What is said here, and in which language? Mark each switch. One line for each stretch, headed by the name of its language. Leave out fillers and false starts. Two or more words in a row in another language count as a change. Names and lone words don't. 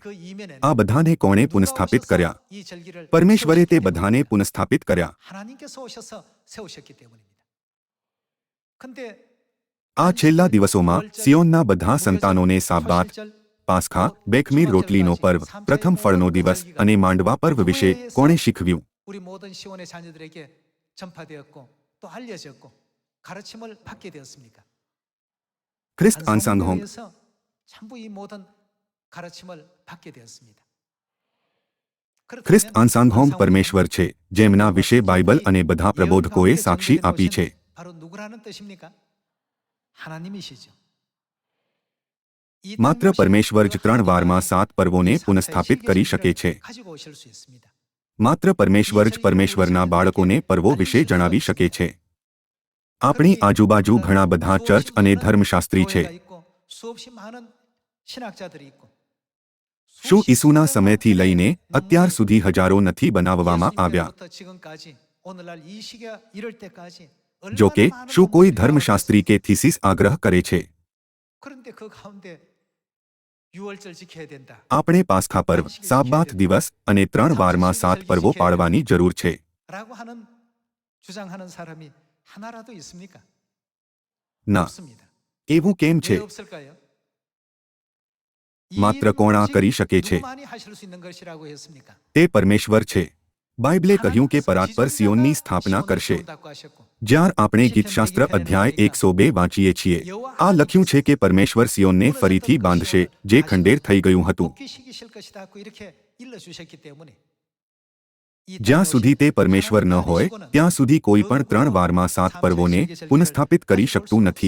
Gujarati: આ બધાને કોણે પુનઃસ્થાપિત કર્યા? પરમેશ્વરે તે બધાને પુનઃસ્થાપિત કર્યા. આ છેલ્લા દિવસોમાં સિયોનના બધા સંતાનોને સાબબાત, પાસ્ખા, બેખમીર રોટલીનો પર્વ, પ્રથમ ફળનો દિવસ અને માંડવા પર્વ વિશે કોણે શીખવ્યું?
Korean: 우리 모든 시온의 자녀들에게 전파되었고 또 알려졌고 가르침을 받게 되었습니까?
Gujarati: ખ્રિસ્ત આંસાંગહોમ
Korean: 전부 이 모든 가르침을 받게 되었습니다.
Gujarati: ખ્રિસ્ત આંસાંગહોમ પરમેશ્વર છે જેમના વિશે બાઇબલ અને બધા પ્રબોધકોએ સાક્ષી આપી છે.
Korean: 바로 누구라는 뜻입니까? 하나님이시죠.
Gujarati: માત્ર પરમેશ્વર જ 3 વારમાં 7 પર્વોને પુનઃસ્થાપિત કરી શકે છે.
Korean: 가지고 오실 수 있습니다.
Gujarati: માત્ર પરમેશ્વર જ પરમેશ્વરના બાળકોને પર્વો વિશે જણાવી શકે છે. આપણી આજુબાજુ ઘણા બધા ચર્ચ અને ધર્મશાસ્ત્રી છે.
Korean: 수없이 많은 신학자들이 있고
Gujarati: શું ઈસુના સમયથી લઈને અત્યાર સુધી હજારો નથી બનાવવામાં આવ્યા?
Korean: 지금까지 오늘날 이 시기가 이럴 때까지
Gujarati: જો કે શું કોઈ ધર્મશાસ્ત્રી કે થીસીસ આગ્રહ કરે છે
Korean: 그런데 그 가운데 유월절 지켜야 된다.
Gujarati: આપણે પાસ્ખા પર્વ, સાબબાત દિવસ અને 3 વારમાં 7 પર્વો પાળવાની જરૂર છે?
Korean: 라고 하는 주장하는 사람이 하나라도 있습니까?
Gujarati: ના.
Korean: 없습니다.
Gujarati: એવું કેમ
Korean: 왜
Gujarati: છે?
Korean: 없을까요?
Gujarati: માત્ર કોણ આ કરી શકે છે?
Korean: 누구만이 하실 수 있는 것이라고 했습니까?
Gujarati: તે પરમેશ્વર છે. બાઇબલે કહ્યું કે પરાત્પર સિયોનની સ્થાપના કરશે. જ્યાં આપણે ગીતશાસ્ત્ર અધ્યાય 102 વાંચીએ છીએ આ લખ્યું છે કે પરમેશ્વર સિયોનને ફરીથી બાંધશે જે ખંડેર થઈ ગયું હતું. જ્યાં સુધી તે પરમેશ્વર ન હોય ત્યાં સુધી કોઈ પણ 3 વારમાં 7 પર્વોને પુનઃસ્થાપિત કરી શકતું નથી.